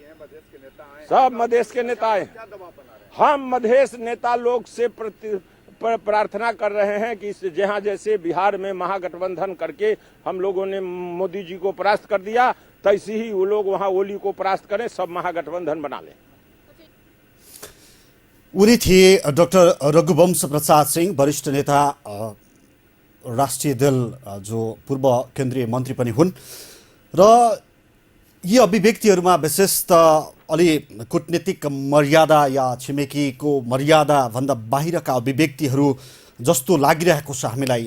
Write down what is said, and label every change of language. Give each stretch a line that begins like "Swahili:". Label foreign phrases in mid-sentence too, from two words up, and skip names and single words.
Hindi: सब मधेश के नेता आए, हम मधेश नेता लोग से प्रार्थना कर रहे हैं कि जहां जैसे बिहार में महागठबंधन करके हम लोगों ने मोदी जी को परास्त कर दिया, तैसे ही वो लोग वहां ओली को परास्त करें, सब महागठबंधन बना लें।
Nepali: उनी थिए डाक्टर रघुवंश प्रसाद सिंह, वरिष्ठ नेता राष्ट्रिय दल जो पूर्व केन्द्रीय मन्त्री पनि हुन्। र यी अभिव्यक्तिहरूमा विशेष त अलि कूटनीतिक मर्यादा या छिमेकीको मर्यादा भन्दा बाहिरका अभिव्यक्तिहरू जस्तो लागिरहेको छ हामीलाई।